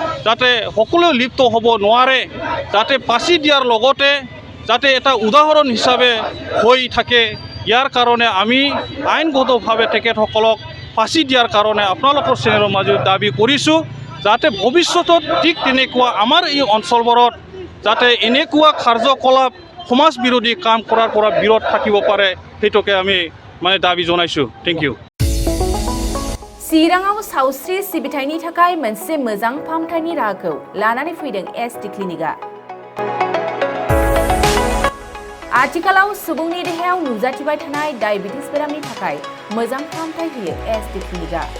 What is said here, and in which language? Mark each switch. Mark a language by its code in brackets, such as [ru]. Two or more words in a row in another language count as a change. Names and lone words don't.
[as] যাতে সকলোৱে লিপ্ত হ'ব নোৱাৰে, যাতে পাচি দিয়াৰ লগতে যাতে এটা উদাহৰণ হিচাপে হৈ থাকে, ইয়াৰ কাৰণে আমি আইনগতভাৱে তেখেতসকলক ফাঁচি দিয়াৰ কাৰণে আপোনালোকৰ চেনেলৰ মাজত দাবী কৰিছোঁ, যাতে ভৱিষ্যতত ঠিক তেনেকুৱা আমাৰ এই অঞ্চলবোৰত যাতে এনেকুৱা কাৰ্যকলাপ সমাজ বিৰোধী কাম কৰাৰ পৰা বিৰত থাকিব পাৰে, সেইটোকে আমি মানে দাবী জনাইছোঁ। [en] thank you. [brx] चिराङाव सावस्रि सिबिथायनि थाखाय मोनसे मोजां फाहामथायनि राहाखौ लानानै फैदों एसडि क्लिनिकआ। आथिखालाव सुबुंनि देहायाव नुजाथिबाय थानाय डायबिटिस बेरामनि थाखाय मोजां फाहामथाय होयो एसडि क्लिनिकआ।